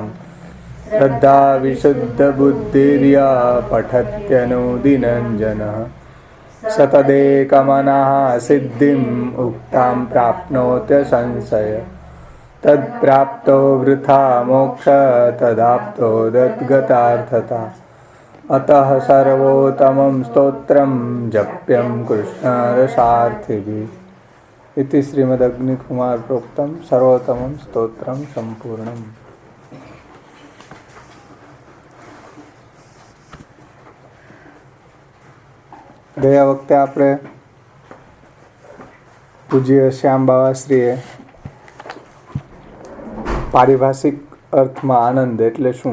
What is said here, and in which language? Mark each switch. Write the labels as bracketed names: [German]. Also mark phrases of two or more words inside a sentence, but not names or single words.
[Sanskrit] શ્રદ્ધા વિશુદ્ધબુદ્ધિર્યા પઠત્યનુદિનંજનઃ સતદેકમનઃ સિદ્ધિમ ઉક્તાં પ્રાપ્નોત્ય સંશય તત્પ્રાપ્તો વૃથા મોક્ષ તદાપ્તો દદ્ગતાર્થતા અતઃ સર્વોત્તમં સ્તોત્રં જપ્યં કૃષ્ણરસાર્થિભિઃ इति श्रीमदग्निकुमार प्रोक्तम सर्वोत्तमं स्तोत्रम संपूर्णम। [Gujarati] ગયા વખતે આપણે પૂજ્ય શ્યામ બાવાશ્રીએ પારિભાષિક અર્થમાં આનંદ એટલે શું